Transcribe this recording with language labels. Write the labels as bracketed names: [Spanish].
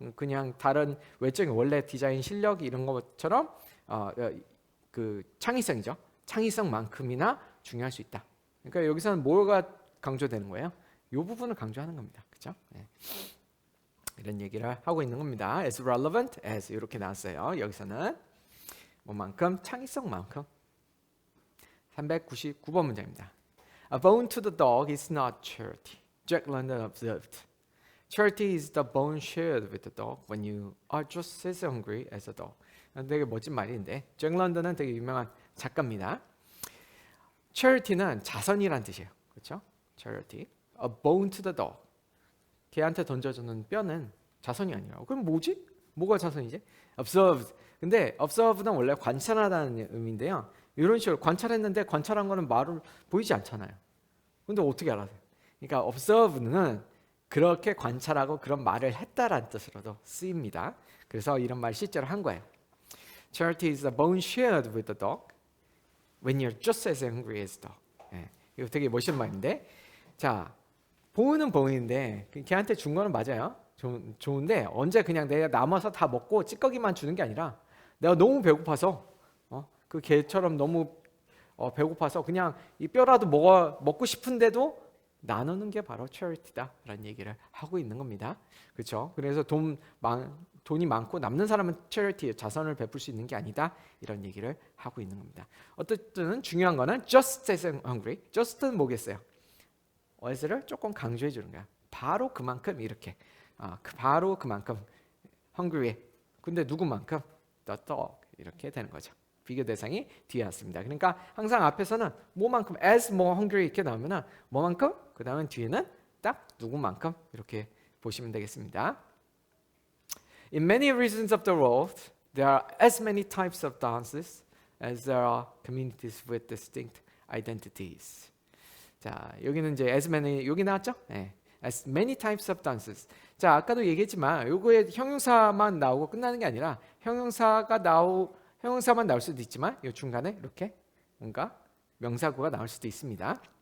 [Korean] 그냥 다른 외적인 원래 디자인 실력 이런 것처럼 그 창의성이죠. 창의성만큼이나 중요할 수 있다. 그러니까 여기서는 뭐가 강조되는 거예요? 이 부분을 강조하는 겁니다. 그렇죠? 네. 이런 얘기를 하고 있는 겁니다. [English] As relevant as [Korean] 이렇게 나왔어요. 여기서는 뭐만큼? 창의성만큼. 399번 문제입니다. [English] A bone to the dog is not charity. Jack London observed. Charity is the bone shared with the dog when you are just as hungry as a dog. [Korean] 되게 멋진 말인데, 잭 런던은 되게 유명한 작가입니다. Charity는 자선이란 뜻이에요. 그렇죠? [English] Charity. A bone to the dog. [Korean] 개한테 던져주는 뼈는 자선이 아니라고. 그럼 뭐지? 뭐가 자선이지? Observed. 근데 observe는 원래 관찰하다는 의미인데요. 이런 식으로 관찰했는데 관찰한 거는 말을 보이지 않잖아요. 근데 어떻게 알아요? 그러니까 observe는 그렇게 관찰하고 그런 말을 했다라는 뜻으로도 쓰입니다. 그래서 이런 말 실제로 한 거예요. [English] Charity is a bone shared with the dog when you're just as hungry as the dog. [Korean] 이거 되게 멋있는 말인데, 자, 보은은 보은인데 걔한테 준 거는 맞아요. 좋은데 언제 그냥 내가 남아서 다 먹고 찌꺼기만 주는 게 아니라 내가 너무 배고파서 그 개처럼 너무 배고파서 그냥 이 뼈라도 먹고 싶은데도 나누는 게 바로 charity다라는 얘기를 하고 있는 겁니다. 그렇죠? 그래서 돈이 많고 남는 사람은 charity, 자선을 베풀 수 있는 게 아니다, 이런 얘기를 하고 있는 겁니다. 어쨌든 중요한 거는 [English] just as hungry. [Korean] just는 뭐겠어요? as를 조금 강조해 주는 거야. 바로 그만큼 이렇게. 바로 그만큼 hungry. 근데 누구만큼? [English] the dog. [Korean] 이렇게 되는 거죠. 비교 대상이 뒤에 왔습니다. 그러니까 항상 앞에서는 뭐만큼 as more hungry 이렇게 나오면은 뭐만큼, 그 다음에 뒤에는 딱 누구만큼 이렇게 보시면 되겠습니다. [English] In many regions of the world, there are as many types of dances as there are communities with distinct identities. [Korean] 자, 여기는 이제 as many, 여기 나왔죠? [English] 네. As many types of dances. [Korean] 자, 아까도 얘기했지만 요거에 형용사만 나오고 끝나는 게 아니라 형용사만 나올 수도 있지만 이 중간에 이렇게 뭔가 명사구가 나올 수도 있습니다.